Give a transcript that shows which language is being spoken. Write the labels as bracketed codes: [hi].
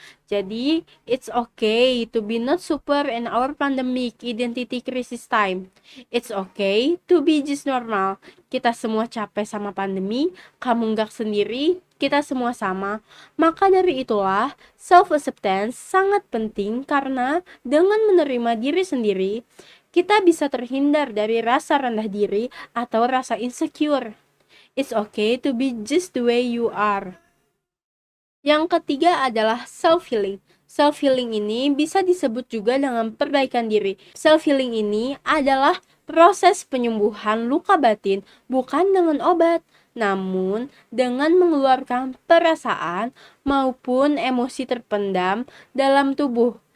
[en] Jadi, it's okay to be not super in our pandemic identity crisis time. It's okay to be just normal. [id] Kita semua capek sama pandemi, kamu nggak sendiri, kita semua sama. Maka dari itulah, self-acceptance sangat penting karena dengan menerima diri sendiri, kita bisa terhindar dari rasa rendah diri atau rasa insecure. [en] It's okay to be just the way you are. [id] Yang ketiga adalah self-healing. Self-healing ini bisa disebut juga dengan perbaikan diri. Self-healing ini adalah proses penyembuhan luka batin bukan dengan obat, namun dengan mengeluarkan perasaan maupun emosi terpendam dalam tubuh.